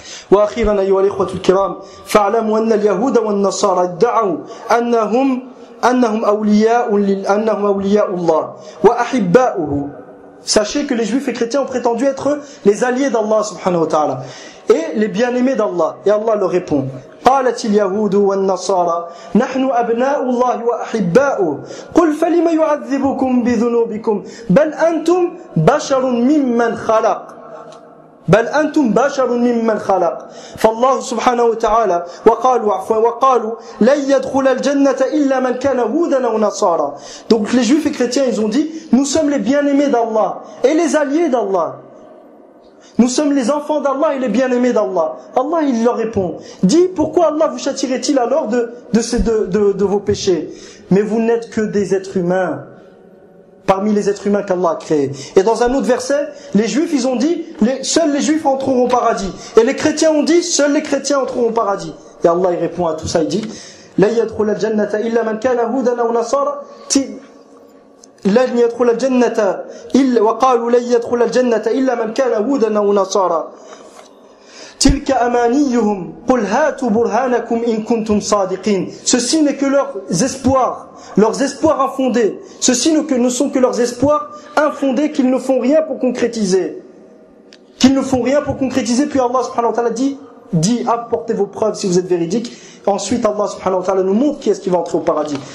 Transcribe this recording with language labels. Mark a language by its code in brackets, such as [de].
[ar] واخيرا ايها الاخوه الكرام فاعلموا ان اليهود والنصارى ادعوا انهم اولياء الله واحباؤه. [fr] Sachez que les juifs et chrétiens ont prétendu être les alliés d'Allah subhanahu wa ta'ala et les bien-aimés d'Allah. Et Allah leur répond. [ar] قالت اليهود والنصارى نحن أبناء الله وأحباؤه قل فلما يعذبكم بذنوبكم بل أنتم بشر ممن خلق بل أنتم بشر ممن خلق فالله سبحانه وتعالى وقالوا لن يدخل الجنة إلا من كان هودا أو نصارى. [fr] Donc les juifs et chrétiens ils ont dit nous sommes les bien-aimés d'Allah et les alliés d'Allah. Nous sommes les enfants d'Allah et les bien-aimés d'Allah. Allah, il leur répond, dis pourquoi Allah vous châtirait-il alors de vos péchés? Mais vous n'êtes que des êtres humains, parmi les êtres humains qu'Allah a créés. Et dans un autre verset, les juifs, ils ont dit, seuls les juifs entreront au paradis. Et les chrétiens ont dit, seuls les chrétiens entreront au paradis. Et Allah, il répond à tout ça, il dit, [ar] « La yadkhul al-jannata illa man kana hudan aw nasara ti » لن يدخل الجنة إلا وقالوا لن يدخل الجنة إلا من كان هودا أو نصارى تلك أمانيهم قل هاتوا برهانكم إن كنتم صادقين. [fr] Ceci n'est que leurs espoirs infondés. Ceci ne sont que leurs espoirs infondés qu'ils ne font rien pour concrétiser. Qu'ils ne font rien pour concrétiser. Puis Allah subhanahu wa ta'ala dit apportez vos preuves si vous êtes véridiques. Ensuite Allah subhanahu wa ta'ala nous montre qui est-ce qui va entrer au paradis.